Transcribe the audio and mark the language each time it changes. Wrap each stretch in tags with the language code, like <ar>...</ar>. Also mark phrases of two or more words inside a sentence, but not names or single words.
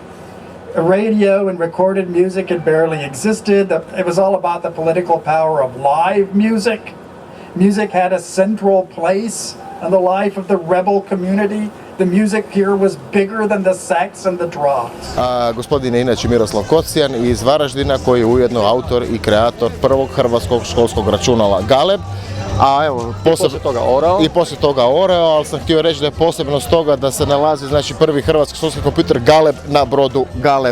<en>Radio and recorded music had barely existed. It was all about the political power of live music. Music had a central place in the life of the rebel community. The music here was bigger than the sex and the drugs.</en> <hr>Gospodin je inače Miroslav Kocijan iz Varaždina, koji je ujedno autor i kreator prvog hrvatskog školskog računala Galeb. A evo, poslije toga Oreo, ali sam htio reći da je posebno stoga da se nalazi prvi hrvatski školski kompjuter Galeb na brodu Galeb.</hr>